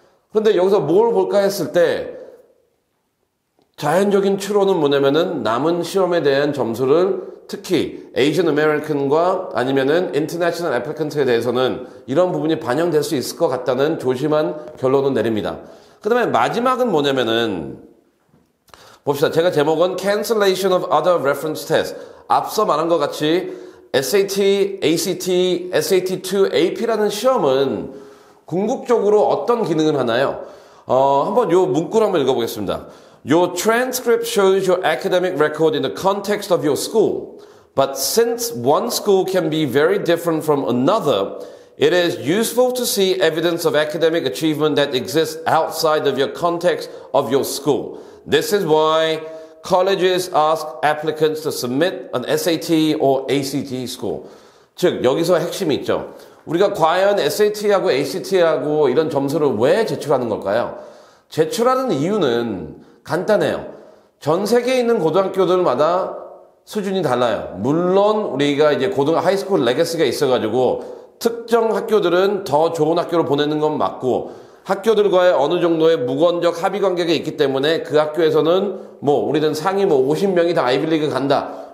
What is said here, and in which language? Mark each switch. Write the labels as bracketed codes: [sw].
[ko] 그런데 여기서 뭘 볼까 했을 때 자연적인 추론은 뭐냐면은 남은 시험에 대한 점수를 특히 에이션 아메리칸과 아니면은 인터내셔널 애플리컨트에 대해서는 이런 부분이 반영될 수 있을 것 같다는 조심한 결론을 내립니다. 그 다음에 마지막은 뭐냐면은 봅시다. 제가 제목은 [en] Cancellation of Other Reference Tests. [ko] 앞서 말한 것 같이 SAT, ACT, SAT2, AP라는 시험은 궁극적으로 어떤 기능을 하나요? 한번 요 문구를 한번 읽어보겠습니다. [en] Your transcript shows your academic record in the context of your school. But since one school can be very different from another, it is useful to see evidence of academic achievement that exists outside of your context of your school. This is why colleges ask applicants to submit an SAT or ACT score. [ko] 즉 여기서 핵심이 있죠. 우리가 과연 SAT하고 ACT하고 이런 점수를 왜 제출하는 걸까요? 제출하는 이유는 간단해요. 전 세계에 있는 고등학교들마다 수준이 달라요. 물론 우리가 이제 하이스쿨 레거시가 있어가지고 특정 학교들은 더 좋은 학교로 보내는 건 맞고 학교들과의 어느 정도의 무건적 합의 관계가 있기 때문에 그 학교에서는 우리는 상위 50명이 다 아이비리그 간다.